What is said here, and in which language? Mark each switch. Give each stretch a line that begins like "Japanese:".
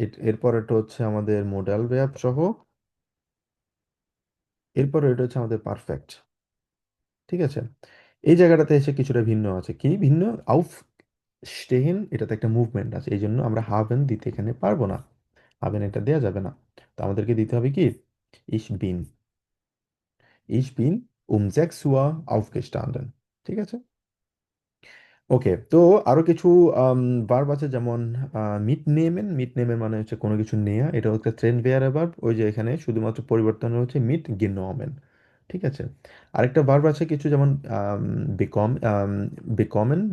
Bangla: এরপর এটা হচ্ছে আমাদের মোডাল ভার্ব সহ, এরপর এটা হচ্ছে আমাদের পারফেক্ট। ঠিক আছে, এই জায়গাটাতে এসে কিছুটা ভিন্ন আছে। কি ভিন্ন? আউফ স্টেহেন, এটাতে একটা মুভমেন্ট আছে, এই জন্য আমরা হাবেন দিতে এখানে পারবো না। হাবেন এটা দেওয়া যাবে না। তো আমাদেরকে দিতে হবে কি ইস বিন।
German: Ich bin um 6 Uhr aufgestanden।
Bangla: ঠিক আছে, ওকে, তো আরো কিছু ভার্ব আছে, যেমন মিট নেমেন। মিট নেমেন মানে হচ্ছে কোনো কিছু নেয়া, এটা হচ্ছে ট্রেন বেয়ারে ভার্ব। ওই যে এখানে শুধুমাত্র পরিবর্তন হচ্ছে মিট গেনোমেন। ঠিক আছে। আরেকটা ভার্ব আছে কিছু, যেমন বিকম, বিকমেন।